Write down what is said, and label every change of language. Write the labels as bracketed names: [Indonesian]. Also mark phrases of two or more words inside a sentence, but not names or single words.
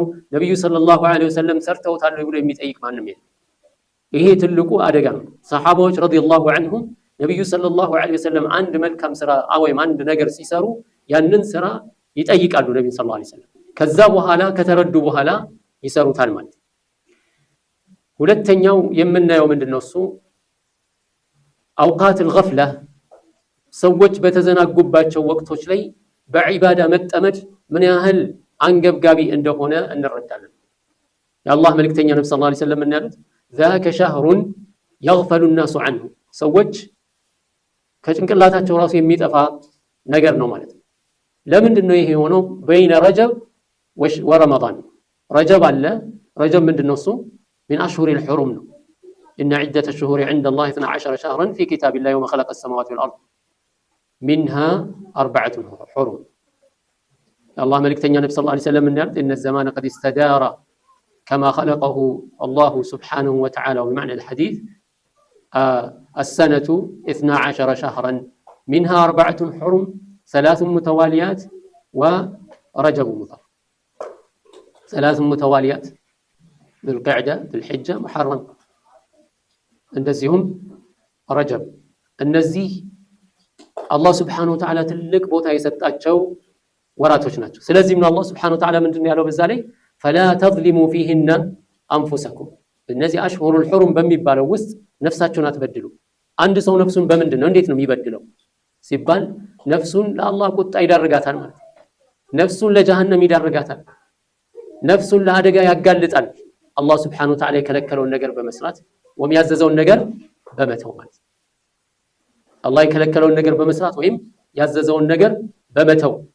[Amharic] ነብዩ [Arabic] صلى الله عليه وسلم [Amharic] ሰርተውታል ብሎ የሚጠይቅ ማንም የለም። ይሄ ትልቁ አደጋ ነው። ሰሃባዎች [Arabic] رضي الله عنهم [Amharic] ነብዩ [Arabic] صلى الله عليه وسلم [Amharic] አንድ መልካም ስራ ወይም አንድ ነገር ሲሰሩ ያንን ስራ ይጠይቃሉ ነብዩ [Arabic] صلى الله عليه وسلم። [Amharic] ከዛ በኋላ ከተረዱ በኋላ ይሰሩታል ማለት። ሁለተኛው የምናየው ምንድነው እሱ [Arabic] أوقات الغفلة [Amharic] ሰዎች በተዘናጉባቸው ወቅቶች ላይ በዒባዳ መጠመድ ምን ያህል አንገብጋቢ እንደሆነ እንረዳለን። የአላህ መልእክተኛ ነብዩ [Arabic] صلى الله عليه وسلم [Amharic] ያሉት [Arabic] ذاك شهر يغفل الناس عنه [Amharic] ሰዎች ከጭንቅላታቸው ራሱ የሚጠፋ ነገር ነው ማለት ነው። ለምንድን ነው ይሄ የሆነው? [Arabic] بين رجب ورمضان [Amharic] ረጀብ አለ። ረጀብ ምንድነው እሱ? [Arabic] من أشهر الحرم ነው። إن عدة الشهور عند الله 12 شهرا في كتاب الله يوم خلق السماوات والأرض منها 4 حرم. الله ملكتني النبي صلى الله عليه وسلم إن الزمان قد استدار كما خلقه الله سبحانه وتعالى. وبمعنى الحديث السنة 12 شهرا منها 4 حرم 3 متواليات ورجب مضر. 3 متواليات ذو القعدة ذو الحجة محرم [Amharic] እንደዚሁም ረጀብ። እነዚህ አላህ [Arabic] سبحانه وتعالى [Amharic] ትልቅ ቦታ የሰጣቸው ወራቶች ናቸው። ስለዚህም ነው አላህ [Arabic] سبحانه وتعالى [Amharic] ምንድን ነው ያለው በዛ ላይ [Arabic] فلا تظلموا فيهن أنفسكم። [Amharic] እነዚህ [Arabic] الأشهر الحرم [Amharic] በሚባለው ውስጥ ነፍሳችሁን አትበድሉ። አንድ ሰው ነፍሱን በምንድን ነው እንዴት ነው የሚበድለው ሲባል ነፍሱን ለአላህ ቁጣ ይዳርጋታል ማለት ነው። ነፍሱን ለጀሃነም ይዳርጋታል። ነፍሱን ለአደጋ ያጋልጣል። አላህ [Arabic] سبحانه وتعالى [Amharic] የከለከለውን ነገር በመስራት ወይም ያዘዘውን ነገር በመተው ማለት ነው። አላህ የከለከለውን ነገር በመስራት ወይም ያዘዘውን ነገር በመተው።